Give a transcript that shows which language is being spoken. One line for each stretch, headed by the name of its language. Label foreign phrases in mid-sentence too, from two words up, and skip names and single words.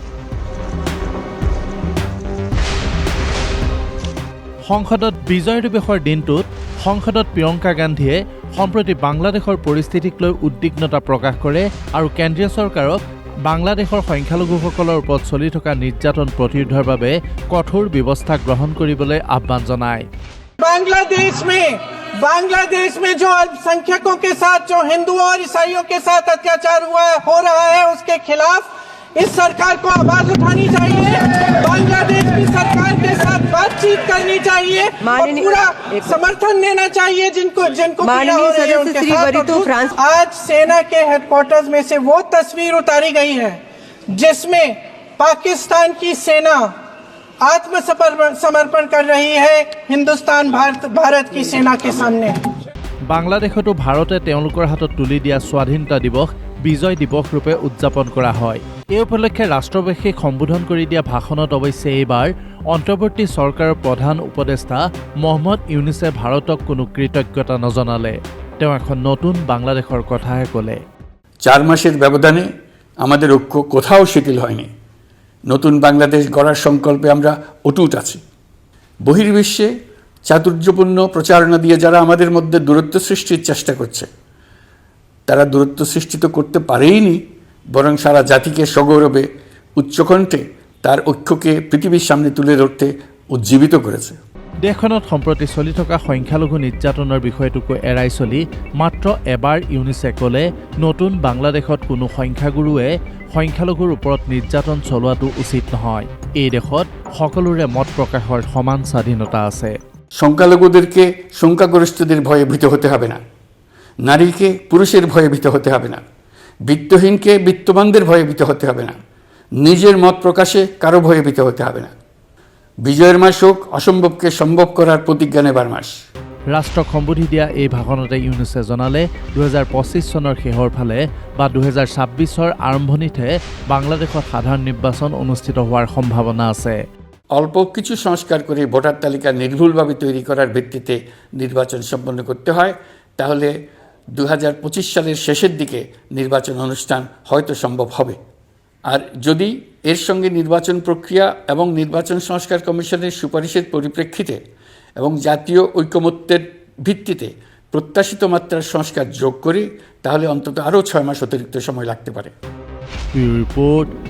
Assamese: সংসদত বিজয় দিৱসৰ দিনটোত সংসদত প্ৰিয়ংকা গান্ধীয়ে সম্প্ৰতি বাংলাদেশৰ পৰিস্থিতিক লৈ উদ্বিগ্নতা প্ৰকাশ কৰে আৰু কেন্দ্ৰীয় চৰকাৰক বাংলাদেশৰ সংখ্যালঘুসকলৰ ওপৰত চলি থকা নিৰ্যাতন প্ৰতিৰোধৰ বাবে কঠোৰ ব্যৱস্থা গ্ৰহণ কৰিবলৈ আহ্বান জনায়।
Hindi: बांग्लादेश में जो अल्पसंख्यकों के साथ जो हिंदुओं और ईसाइयों के साथ अत्याचार हो रहा है उसके खिलाफ इस सरकार को आवाज उठानी चाहिए। बांग्लादेश की सरकार के साथ बातचीत करनी चाहिए और पूरा समर्थन देना चाहिए जिनको पीड़ा हो रही है उनके साथ। आज सेना के हेडक्वार्टर्स में से वो तस्वीर उतारी गई है जिसमें पाकिस्तान की सेना आत्मसमर्पण कर रही है हिंदुस्तान भारत की सेना के सामने।
Assamese: বাংলাদেশতো ভাৰতে তেওঁলোকৰ হাতত তুলি দিয়া স্বাধীনতা দিৱস বিজয় দিৱস ৰূপে উদযাপন কৰা হয়। এই উপলক্ষে ৰাষ্ট্ৰবাসীক সম্বোধন কৰি দিয়া ভাষণত অৱশ্যে এইবাৰ অন্তৰ্বৰ্তী চৰকাৰৰ প্ৰধান উপদেষ্টা মহম্মদ ইউনুছে ভাৰতক কোনো কৃতজ্ঞতা নজনালে। তেওঁ এখন নতুন বাংলাদেশৰ কথাহে ক'লে।
Bangla: 4 মাসের ব্যবধানে আমাদের ঐক্য কোথাও শিথিল হয়নি। নতুন বাংলাদেশ গড়ার সংকল্পে আমরা অটুট আছি। বহির্বিশ্বে চাতুর্যপূর্ণ প্রচারণা দিয়ে যারা আমাদের মধ্যে দূরত্ব সৃষ্টির চেষ্টা করছে তারা দূরত্ব সৃষ্টি তো করতে পারেইনি, বরং সারা জাতিকে সগৌরবে উচ্চকণ্ঠে তার ঐক্যকে পৃথিবীর সামনে তুলে ধরতে উজ্জীবিত করেছে।
Assamese: দেশখনত সম্প্ৰতি চলি থকা সংখ্যালঘু নিৰ্যাতনৰ বিষয়টোকো এৰাই চলি মাত্ৰ এবাৰ ইউনুছে ক'লে নতুন বাংলাদেশত কোনো সংখ্যাগুৰুৱে সংখ্যালঘুৰ ওপৰত নিৰ্যাতন চলোৱাটো উচিত নহয়। এই দেশত সকলোৰে মত প্ৰকাশৰ সমান স্বাধীনতা আছে।
Bangla: সংখ্যালঘুদেরকে সংখ্যাগরিষ্ঠদের ভয়ে ভীত হতে হবে না, নারীকে পুরুষের ভয়ে ভীত হতে হবে না, বিত্তহীনকে বিত্তবানদের ভয়ে ভীত হতে হবে না, নিজের মত প্রকাশে কারো ভয়ে ভীত হতে হবে না। বিজয়ের মাস হোক অসম্ভবকে সম্ভব করার প্রতিজ্ঞা নেবার মাস।
Assamese: ৰাষ্ট্ৰক সম্বোধি দিয়া এই ভাষণতে ইউনুছে জনালে 2025 চনৰ শেষৰ ফালে বা 2026 আৰম্ভণিতে বাংলাদেশত সাধাৰণ নিৰ্বাচন অনুষ্ঠিত হোৱাৰ সম্ভাৱনা আছে।
Bangla: অল্প কিছু সংস্কার করে ভোটার তালিকা নির্ভুলভাবে তৈরি করার ভিত্তিতে নির্বাচন সম্পন্ন করতে হয়, তাহলে 2025 সালের শেষের দিকে নির্বাচন অনুষ্ঠান হয়তো সম্ভব হবে। আর যদি এর সঙ্গে নির্বাচন প্রক্রিয়া এবং নির্বাচন সংস্কার কমিশনের সুপারিশের পরিপ্রেক্ষিতে এবং জাতীয় ঐকমত্যের ভিত্তিতে প্রত্যাশিত মাত্রার সংস্কার যোগ করি তাহলে অন্তত আরও 6 মাস অতিরিক্ত সময় লাগতে পারে।